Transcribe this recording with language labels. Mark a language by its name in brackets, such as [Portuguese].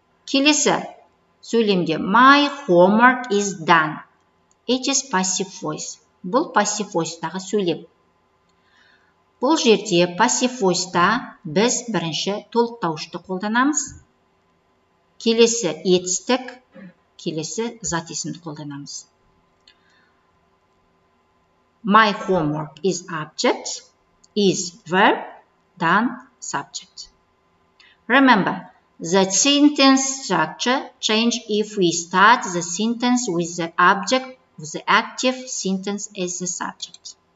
[Kazakh] Келесі сөйлемде [English] my homework is done. It is passive voice. [Kazakh] Бұл passive voice-тағы сөйлем. Бұл жерде passive voice-та біз бірінші толықтауышты қолданамыз. Келесі етістік, келесі зат есімді қолданамыз. [English] My homework is object, is verb, done subject. Remember, the sentence structure changes if we start the sentence with the object of the active sentence as the subject.